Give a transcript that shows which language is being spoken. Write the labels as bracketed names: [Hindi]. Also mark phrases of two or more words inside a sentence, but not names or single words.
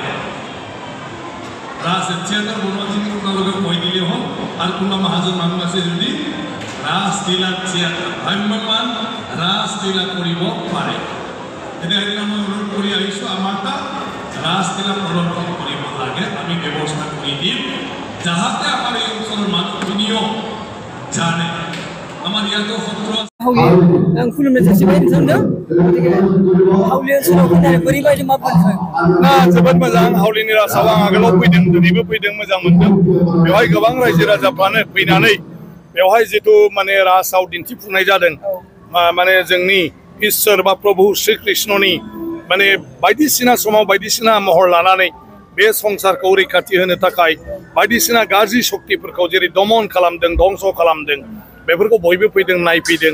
[Assamese] ৰাস থিয়েটাৰ বনোৱাখিনি আপোনালোকে কৈ দিলেই হ'ল আৰু কোনোবা মহাজন মানুহ আছে যদি ৰাসলীলা থিয়েটাৰ ভ্ৰাম্যমান ৰাসলীলা কৰিব পাৰে। এতিয়া সেইদিনা মই অনুৰোধ কৰি আহিছোঁ আমাৰ তাত ৰাসলীলা প্ৰদৰ্শন কৰিব লাগে। আমি ব্যৱস্থা কৰি দিম যাহাতে আমাৰ এই অঞ্চলৰ মানুহখিনিও জানে। আমাৰ ইয়াতো সত্ৰ [Bodo] खुलुमनाय जासिबाय नोंथांनो हाउलि ओनसोलाव फैनानै बोरैबायदि मा मोनखो? जोबोद मोजां। हाउलिनि रासाव आं आगोलाव फैदों, दिनैबो फैदों, मोजां मोनदों। बेवहाय गोबां रायजो राजाफ्रानो फैनानै बेवहाय जिथु माने रासाव दिन्थिफुंनाय जादों माने जोंनि इसोर बा प्रभु श्री कृष्णनि माने बायदिसिना समाव बायदिसिना महर लानानै बे संसारखौ रैखाथि होनो थाखाय बायदिसिना गाज्रि शक्तिफोरखौ जेरै दमन खालामदों, धंस खालामदों, बेफोरखौ बयबो फैदों, नायफैदों।